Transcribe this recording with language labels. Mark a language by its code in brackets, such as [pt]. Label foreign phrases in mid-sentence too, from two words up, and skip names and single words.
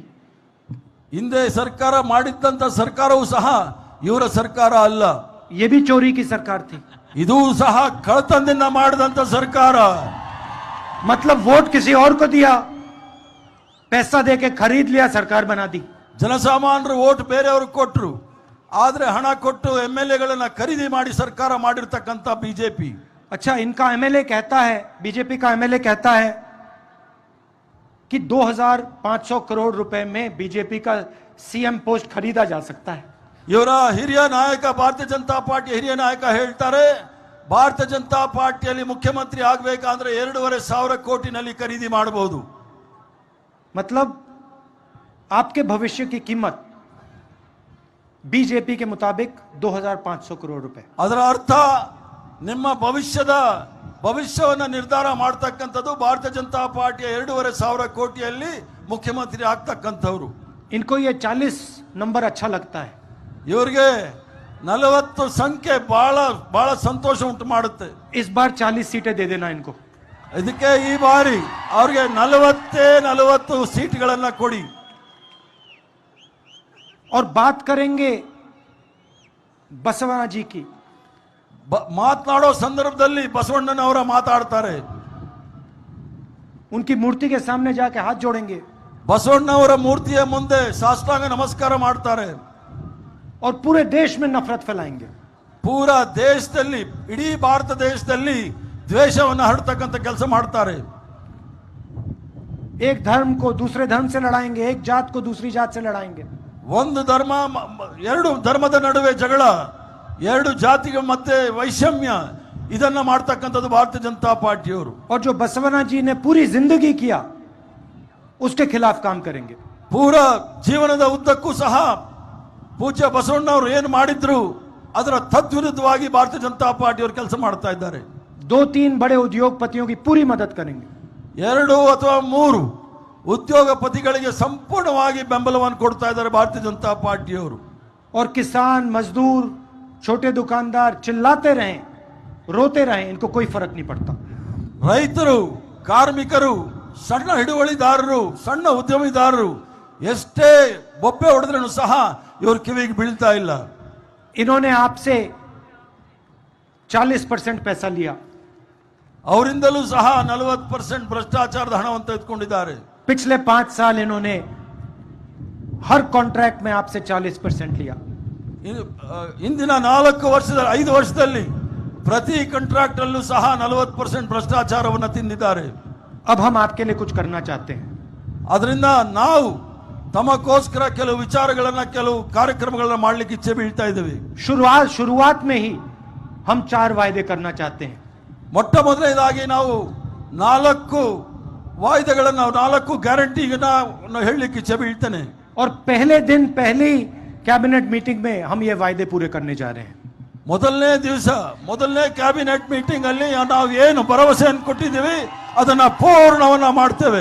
[kn] ಹಿಂದೆ ಸರ್ಕಾರ ಮಾಡಿದ್ದಂತ ಸರ್ಕಾರವೂ ಸಹ ಇವರ ಸರ್ಕಾರ ಅಲ್ಲ. [hi] ये भी चोरी की सरकार थी. [kn] ಇದು ಸಹ ಕಳ್ಳತನದಿಂದ ಮಾಡಿದಂತ ಸರ್ಕಾರ. [hi] मतलब वोट किसी और को दिया, पैसा देके खरीद लिया, सरकार बना दी. [kn] ಜನಸಾಮಾನ್ಯರು ವೋಟ್ ಬೇರೆಯವ್ರಿಗೆ ಕೊಟ್ಟರು, ಆದ್ರೆ ಹಣ ಕೊಟ್ಟು ಎಂಎಲ್ಎಗಳನ್ನ ಖರೀದಿ ಮಾಡಿ ಸರ್ಕಾರ ಮಾಡಿರ್ತಕ್ಕಂಥ ಬಿಜೆಪಿ. [hi] अच्छा, इनका एमएलए कहता है, बीजेपी का एमएलए कहता है कि 2500 करोड़ रुपए में बीजेपी का [en] CM post [hi] खरीदा जा सकता है. [kn] ಇವರ ಹಿರಿಯ ನಾಯಕ, ಭಾರತೀಯ ಜನತಾ ಪಾರ್ಟಿ ಹಿರಿಯ ನಾಯಕ ಹೇಳ್ತಾರೆ, ಭಾರತೀಯ ಜನತಾ ಪಾರ್ಟಿಯಲ್ಲಿ ಮುಖ್ಯಮಂತ್ರಿ ಆಗಬೇಕಂದ್ರೆ 2,500 ಕೋಟಿನಲ್ಲಿ ಖರೀದಿ ಮಾಡಬಹುದು. [hi] मतलब आपके भविष्य की कीमत बीजेपी के मुताबिक 2500 करोड़ रुपए. [kn] ಅದರ ಅರ್ಥ ನಿಮ್ಮ ಭವಿಷ್ಯವನ್ನ ನಿರ್ಧಾರ ಮಾಡತಕ್ಕಂಥದ್ದು ಭಾರತೀಯ ಜನತಾ ಪಾರ್ಟಿಯ 2,500 ಕೋಟಿಯಲ್ಲಿ ಮುಖ್ಯಮಂತ್ರಿ ಆಗ್ತಕ್ಕಂಥವ್ರು. [hi] इनको ये 40 नंबर अच्छा लगता है. [kn] ಇವರಿಗೆ 40 ಸಂಖ್ಯೆ ಬಹಳ ಸಂತೋಷ ಉಂಟು ಮಾಡುತ್ತೆ. [hi] इस बार 40 सीटें दे देना इनको. [kn] ಇದಕ್ಕೆ ಈ ಬಾರಿ ಅವ್ರಿಗೆ 40 ಸೀಟ್ಗಳನ್ನ ಕೊಡಿ. [hi] और बात करेंगे बसवना जी की. [kn] ಮಾತನಾಡೋ ಸಂದರ್ಭದಲ್ಲಿ ಬಸವಣ್ಣನವರ ಮಾತಾಡ್ತಾರೆ. [hi] उनकी मूर्ति के सामने जाके हाथ जोड़ेंगे [kn] ಬಸವಣ್ಣವರ ಮೂರ್ತಿಯ ಮುಂದೆ ಸಾಷ್ಟಾಂಗ ನಮಸ್ಕಾರ ಮಾಡ್ತಾರೆ. [hi] और पूरे देश में नफरत फैलाएंगे. [kn] ಪೂರಾ ದೇಶದಲ್ಲಿ, ಇಡೀ ಭಾರತ ದೇಶದಲ್ಲಿ ದ್ವೇಷವನ್ನು ಹರಡ್ತಕ್ಕಂಥ ಕೆಲಸ ಮಾಡ್ತಾರೆ. [hi] एक धर्म को दूसरे धर्म से लड़ाएंगे, एक जात को दूसरी जात से लड़ाएंगे. [kn] ಒಂದು ಧರ್ಮ, 2 ಧರ್ಮದ ನಡುವೆ ಜಗಳ, 2 ಜಾತಿಗಳ ಮಧ್ಯೆ ವೈಷಮ್ಯ, ಇದನ್ನ ಮಾಡ್ತಕ್ಕಂಥದ್ದು ಭಾರತೀಯ ಜನತಾ ಪಾರ್ಟಿಯವರು. [hi] और जो बसवना जी ने पूरी जिंदगी किया उसके खिलाफ काम करेंगे. [kn] ಪೂರಾ ಜೀವನದ ಉದ್ದಕ್ಕೂ ಸಹ ಪೂಜ್ಯ ಬಸವಣ್ಣವರು ಏನು ಮಾಡಿದ್ರು ಅದರ ತದ್ವಿರುದ್ಧವಾಗಿ ಭಾರತೀಯ ಜನತಾ ಪಾರ್ಟಿಯವರು ಕೆಲಸ ಮಾಡ್ತಾ ಇದ್ದಾರೆ. [hi] 2-3 बड़े उद्योगपतियों की पूरी मदद करेंगे. [kn] 2 ಅಥವಾ 3 ಉದ್ಯೋಗಪತಿಗಳಿಗೆ ಸಂಪೂರ್ಣವಾಗಿ ಬೆಂಬಲವನ್ನು ಕೊಡ್ತಾ ಇದ್ದಾರೆ ಭಾರತೀಯ ಜನತಾ ಪಾರ್ಟಿಯವರು. [hi] और किसान, मजदूर, छोटे दुकानदार चिल्लाते रहें, रोते रहें, इनको कोई फर्क नहीं पड़ता. [kn] ರೈತರು, ಕಾರ್ಮಿಕರು, ಸಣ್ಣ ಹಿಡುವಳಿದಾರರು, ಸಣ್ಣ ಉದ್ಯಮಿದಾರರು ಎಷ್ಟೇ ಬೊಬ್ಬೆ ಹೊಡೆದ್ರೂ ಸಹ ಇವ್ರ ಕಿವಿಗೆ ಬೀಳ್ತಾ ಇಲ್ಲ. [hi] इन्होंने आपसे 40% पैसा लिया. [kn] ಅವರಿಂದಲೂ ಸಹ 40% ಭ್ರಷ್ಟಾಚಾರದ ಹಣವನ್ನು ತೆಗೆದುಕೊಂಡಿದ್ದಾರೆ. [hi] पिछले 5 साल इन्होंने हर कॉन्ट्रैक्ट में आपसे 40% लिया. [kn] ಇಂದಿನ 5 ವರ್ಷದಲ್ಲಿ ಪ್ರತಿ ಕಾಂಟ್ರಾಕ್ಟ್ ಅಲ್ಲೂ ಸಹ 40% ಭ್ರಷ್ಟಾಚಾರವನ್ನು ತಿಂದಿದ್ದಾರೆ. [hi] अब हम आपके लिए कुछ करना चाहते हैं. [kn] ಅದರಿಂದ ನಾವು ತಮಗೋಸ್ಕರ ಕೆಲವು ವಿಚಾರಗಳನ್ನ, ಕೆಲವು ಕಾರ್ಯಕ್ರಮಗಳನ್ನ ಮಾಡಲಿಕ್ಕೆ ಇಚ್ಛೆ ಬೀಳ್ತಾ ಇದ್ದೇವೆ. [hi] शुरुआत में ही हम 4 वायदे करना चाहते हैं. [kn] ಮೊಟ್ಟ ಮೊದಲನೇದಾಗಿ ನಾವು 4 ವಾಯ್ದೆಗಳನ್ನು, 4 ಗ್ಯಾರಂಟಿಗಳನ್ನ ಹೇಳಲಿಕ್ಕೆ ಇಚ್ಛೆ ಬೀಳ್ತೇನೆ. [hi] और पहले दिन पहली [en] cabinet meeting [hi] में हम ये वायदे पूरे करने जा रहे हैं. [kn] ಮೊದಲನೇ ದಿವಸ, ಮೊದಲನೇ [en] cabinet meeting [kn] ಅಲ್ಲಿ ನಾವು ಏನು ಭರವಸೆಯನ್ನು ಕೊಟ್ಟಿದ್ದೀವಿ ಅದನ್ನ ಪೂರ್ಣವನ್ನ ಮಾಡ್ತೇವೆ.